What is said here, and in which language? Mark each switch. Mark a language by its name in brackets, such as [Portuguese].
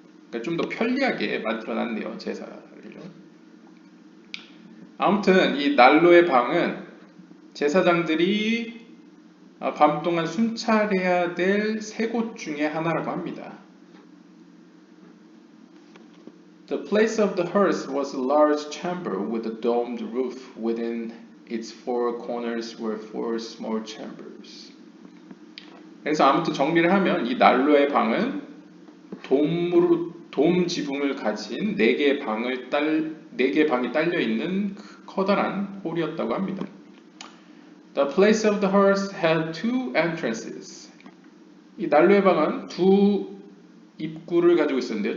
[Korean] 그러니까 좀 더 편리하게 만들어놨네요, 제사를. 아무튼 이 난로의 방은 제사장들이 밤 동안 순찰해야 될 3곳 중에 하나라고 합니다. [English] The place of the hearse was a large chamber with a domed roof. Within its 4 corners were 4 small chambers. [Korean] 그래서 아무튼 정리를 하면 이 난로의 방은 돔 지붕을 가진 4개의 방이 딸려 있는 커다란 홀이었다고 합니다. [English] The place of the hearse had 2 entrances. [Korean] 이 난로의 방은 2 입구를 가지고 있었는데요.